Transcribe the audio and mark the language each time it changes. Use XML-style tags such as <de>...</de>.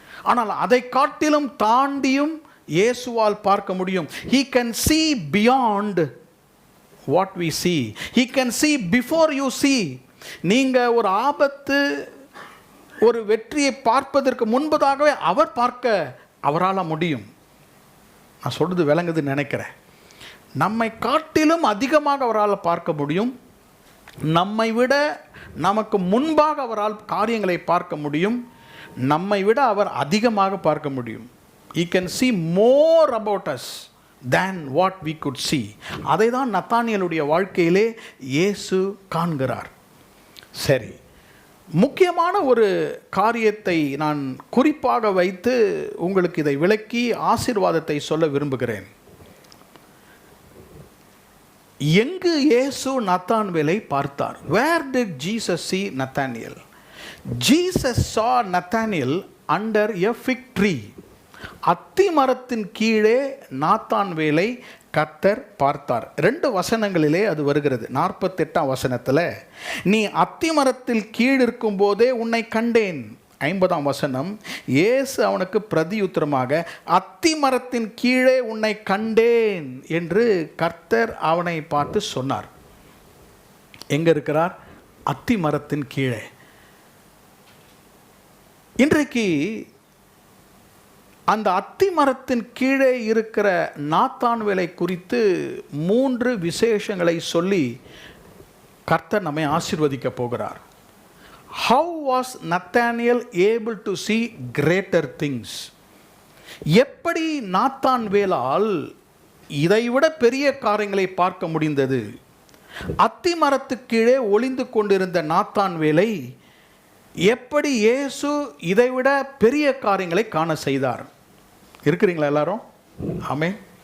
<ta>ஆனால் அதை காட்டிலும் தாண்டியும் இயேசுவால் பார்க்க முடியும்.</ta> <en>He can see beyond what we see. He can see before you see.</en> <ta>நீங்கள் ஒரு ஆபத்து, ஒரு வெற்றியை பார்ப்பதற்கு முன்பதாகவே அவர் பார்க்க அவரால் முடியும். நான் சொல்கிறது விளங்குதுன்னு நினைக்கிறேன். நம்மை காட்டிலும் அதிகமாக அவரால் பார்க்க முடியும். நம்மை விட நமக்கு முன்பாக அவரால் காரியங்களை பார்க்க முடியும். நம்மை விட அவர் அதிகமாக பார்க்க முடியும்.</ta> <en>He can see more about us than what we could see.</en> <ta>அதை தான் நத்தானியேலுடைய வாழ்க்கையிலே இயேசு காண்கிறார். சரி, முக்கியமான ஒரு காரியத்தை நான் குறிப்பாக வைத்து உங்களுக்கு இதை விளக்கி ஆசீர்வாதத்தை சொல்ல விரும்புகிறேன். எங்கு இயேசு நத்தான்வேலை பார்த்தார்?</ta> <en>Where did Jesus see Nathanael? Jesus saw Nathanael under a fig tree.</en> <ta>அத்தி மரத்தின் கீழே நாத்தான்வேலை கர்த்தர் பார்த்தார். 2 வசனங்களிலே அது வருகிறது. 48ஆம் வசனத்தில், நீ அத்தி மரத்தில் கீழ் இருக்கும் போதே உன்னை கண்டேன். 50ஆம் வசனம், இயேசு அவனுக்கு பிரதியுத்தரமாக, அத்தி மரத்தின் கீழே உன்னை கண்டேன் என்று கர்த்தர் அவனை பார்த்து சொன்னார். எங்க இருக்கிறார்? அத்தி மரத்தின் கீழே. இன்றைக்கு அந்த அத்தி மரத்தின் கீழே இருக்கிற நாத்தான்வேலை குறித்து 3 விசேஷங்களை சொல்லி கர்த்தர் நம்மை ஆசீர்வதிக்க போகிறார்.</ta> <en>How was Nathanael able to see greater things?</en> <ta>எப்படி நாத்தான்வேலால் இதைவிட பெரிய காரியங்களை பார்க்க முடிந்தது? அத்தி மரத்துக்கு கீழே ஒளிந்து கொண்டிருந்த நாத்தான்வேலை எப்படி இயேசு இதைவிட பெரிய காரியங்களை காண செய்தார்? இருக்கிறீங்களா எல்லாரும்? ஆமென்.</ta>